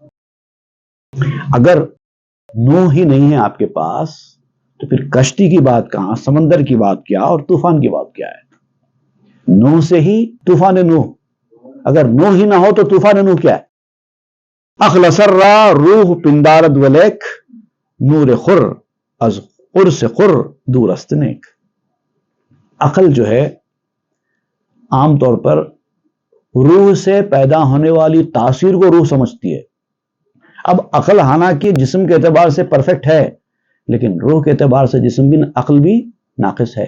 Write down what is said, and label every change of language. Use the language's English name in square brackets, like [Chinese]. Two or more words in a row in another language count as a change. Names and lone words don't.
[Urdu] اگر نوح ہی نہیں ہے آپ کے پاس تو پھر کشتی کی بات کہاں، سمندر کی بات کیا، اور طوفان کی بات کیا ہے؟ نوح سے ہی طوفان نوح. اگر نوح ہی نہ ہو تو طوفان نوح کیا ہے؟ [Persian] عقل سر را روح پندارد ولیک، نور خر از قرص خر دور است نیک. [Urdu] عقل جو ہے عام طور پر روح سے پیدا ہونے والی تاثیر کو روح سمجھتی ہے. اب عقل حالانکہ جسم کے اعتبار سے پرفیکٹ ہے، لیکن روح کے اعتبار سے جسم بھی، عقل بھی ناقص ہے.